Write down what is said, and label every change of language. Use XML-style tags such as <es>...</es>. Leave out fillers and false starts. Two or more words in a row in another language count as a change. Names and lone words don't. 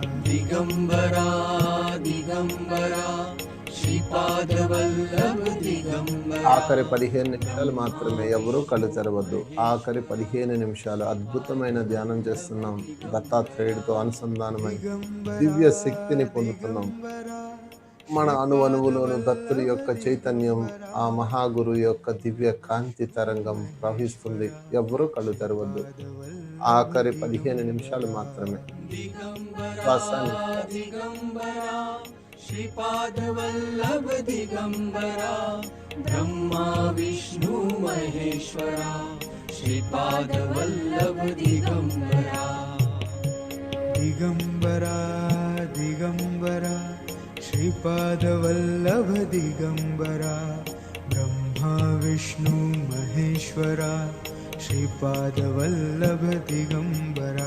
<mr>दिगंबरा दिगंबरा श्रीपाद वल्लभ दिगंबरा</mr> <te>ఆఖరి 15 నిమిషాలు మాత్రమే, ఎవరూ కళ్ళు తెరవద్దు. ఆఖరి 15 నిమిషాలు అద్భుతమైన ధ్యానం చేస్తున్నాం. దత్తాత్రేయుడితో అనుసంధానమై దివ్య శక్తిని పొందుతున్నాం. మన అణువణువులోను దత్తుడి యొక్క చైతన్యం, ఆ మహాగురు యొక్క దివ్య కాంతి తరంగం ప్రవహిస్తుంది. ఎవ్వరూ కళ్ళు తెరవద్దు. ఆఖరి 15 నిమిషాలు మాత్రమే. శ్వాసాన్ని</te> <mr>दिगंबरा श्रीपाद वल्लभ दिगंबरा ब्रह्मा विष्णु महेश्वरा श्रीपाद वल्लभ दिगंबरा दिगंबरा दिगंबरा श्रीपादवल्लभ दिगंबरा ब्रह्मा विष्णु महेश्वरा श्रीपादवल्लभ दिगंबरा</mr>